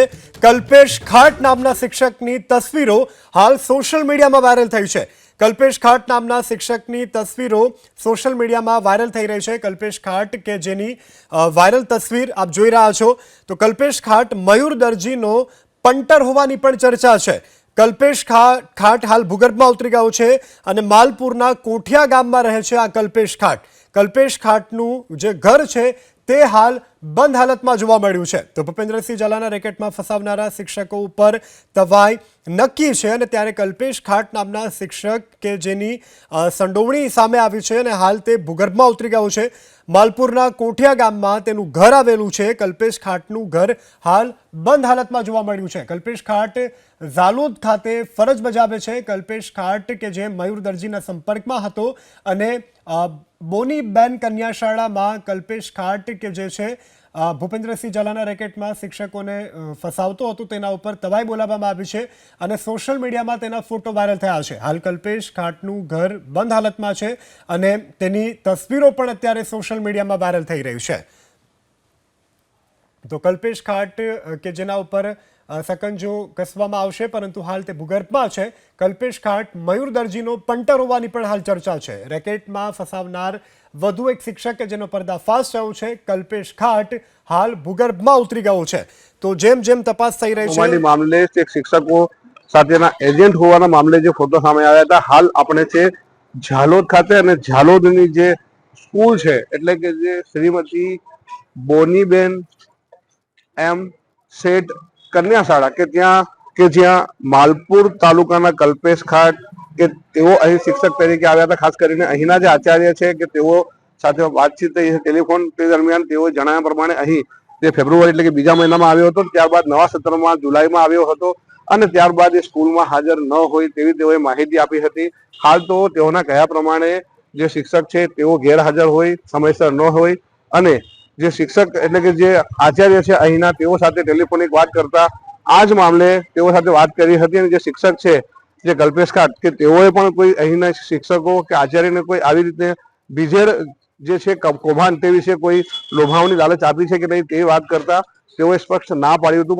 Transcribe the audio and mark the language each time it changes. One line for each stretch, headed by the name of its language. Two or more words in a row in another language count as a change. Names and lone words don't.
Gujarati: કલ્પેશ ખાટ નામના શિક્ષકની તસવીરો હાલ સોશિયલ મીડિયામાં વાયરલ થઈ છે। કલ્પેશ ખાટ નામના શિક્ષકની તસવીરો સોશિયલ મીડિયામાં વાયરલ થઈ રહી છે। કલ્પેશ ખાટ કે જેની વાયરલ તસવીર આપ જોઈ રહ્યા છો, તો કલ્પેશ ખાટ મયુર દરજીનો પંટર હોવાની પણ ચર્ચા છે। કલ્પેશ ખાટ હાલ ભૂગર્ભમાં ઉતરી ગયો છે અને માલપુરના કોઠિયા ગામમાં રહે છે। આ કલ્પેશ ખાટનું જે ઘર છે તે હાલ બંધ હાલતમાં જોવા મળ્યું છે। તો ભૂપેન્દ્રસિંહ ઝાલાના રેકેટમાં ફસાવનારા શિક્ષકો ઉપર તવાઈ નક્કી છે અને ત્યારે કલ્પેશ ખાટ નામના શિક્ષક કે જેની સંડોવણી સામે આવી છે અને હાલ તે ભૂગર્ભમાં ઉતરી ગયો છે। માલપુરના કોઠિયા ગામમાં તેનું ઘર આવેલું છે। કલ્પેશ ખાટનું ઘર હાલ બંધ હાલતમાં જોવા મળ્યું છે। कल्पेश खाट ઝાલોદ ખાતે ફરજ બજાવે છે। કલ્પેશ ખાટ કે જે મયુર દરજીના સંપર્કમાં હતો અને બોનીબેન કન્યા શાળામાં કલ્પેશ ખાટ કે જે છે ભૂપેન્દ્રસિંહ ઝાલાના રેકેટમાં શિક્ષકોને ફસાવતો હતો, તેના ઉપર તવાઈ બોલાવવામાં આવી છે અને સોશિયલ મીડિયામાં તેના ફોટો વાયરલ થયા છે। હાલ કલ્પેશ ખાટનું ઘર બંધ હાલતમાં છે અને તેની તસવીરો પણ અત્યારે સોશિયલ મીડિયામાં વાયરલ થઈ રહી છે। તો કલ્પેશ ખાટ કે જેના ઉપર સકંજો કસવામાં આવશે, પરંતુ હાલ તે ભૂગર્ભમાં છે। કલ્પેશ ખાટ મયૂર દરજીનો પંટર હોવાની પણ હાલ ચર્ચા છે। રેકેટમાં ફસાવનાર વધુ એક શિક્ષક કે જેનો પર્દાફાશ થયો છે। કલ્પેશ ખાટ હાલ ભૂગર્ભમાં ઉતરી ગયો છે। તો જેમ જેમ તપાસ થઈ રહી છે મામલે એક શિક્ષકો સાથેના એજન્ટ હોવાના મામલે જે ફોટો સામે આવ્યા હતા, હાલ આપણે છે ઝાલોદ ખાતે અને ઝાલોદની જે સ્કૂલ છે એટલે કે જે શ્રીમતી બોનીબેન એમ શેઠ કન્યા શાળા કે જ્યાં માલપુર તાલુકાના કલ્પેશ ખાટ કે તેઓ અહીં શિક્ષક તરીકે આવ્યા હતા। ખાસ કરીને અહીંના જે આચાર્ય છે કે તેઓ સાથે વાતચીત થઈ છે ટેલિફોન તે દરમિયાન તેઓ જણાવ્યા પ્રમાણે અહીં તે ફેબ્રુઆરી એટલે કે બીજા મહિનામાં આવ્યો હતો, ત્યારબાદ નવા સત્રમાં જુલાઈમાં આવ્યો હતો અને ત્યારબાદ એ સ્કૂલમાં હાજર ન હોય તેવી તેઓએ માહિતી આપી હતી। હાલ તો તેઓના કહ્યા પ્રમાણે જે શિક્ષક છે તેઓ ગેરહાજર હોય, સમયસર ન હોય અને જે શિક્ષક એટલે કે જે આચાર્ય છે અહીંના તેઓ સાથે ટેલિફોનિક વાત કરતા આ જ મામલે તેઓ સાથે વાત કરી હતી અને જે શિક્ષક છે જે કલ્પેશ ખાટ કે તેઓએ પણ કોઈ અહીંના શિક્ષકો કે આચાર્યને કોઈ આવી રીતે બીજેર જે છે કૌભાંડ તે વિશે કોઈ લોભાવની લાલચ આપી છે કે નહીં તે વાત કરતા તેઓએ સ્પષ્ટ ના પાડ્યું હતું।